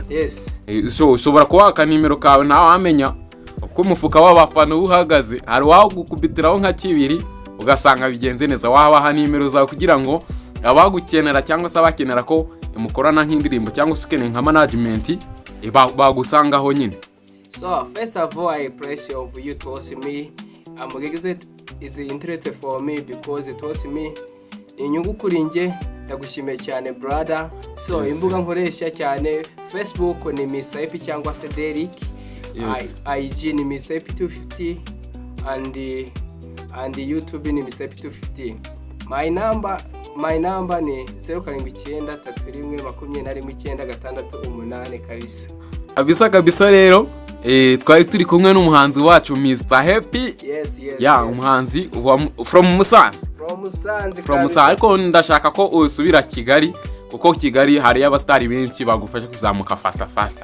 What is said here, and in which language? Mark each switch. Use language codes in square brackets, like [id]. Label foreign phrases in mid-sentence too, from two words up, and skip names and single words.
[rw] Ushobora kuwaka nimero kawe nta wamenya uko umufuka w'abafana uhagaze hari waho gukubitiraho nka kibiri ugasanga bigenze neza wabaha nimero zawe kugira ngo abagukenera cyangwa se abakenera ko mukorana nk'indirimbo cyangwa se ukeneye nka management bagusangaho nyine. [en] So first of all I appreciate of you told me Yagusetsa is interested for me because it told me [rw] inyungu kuri nge ndagushimiye cyane [en] brother. [rw] So imbuga nkoresha cyane Facebook ni Mr. Ip cyangwa se Derek. IG ni Mr. Ip 250 and YouTube ni Mr. Ip 250. [en] my number [rw] ni 0793121968 kabisa rero twari turi kumwe n'umuhanzi wacu Mr Happy. [en] Yes. [rw] Umuhanzi from Musanze ariko ndashaka ko usubira Kigali kuko Kigali hari abastari benshi bagufasha kuzamuka faster.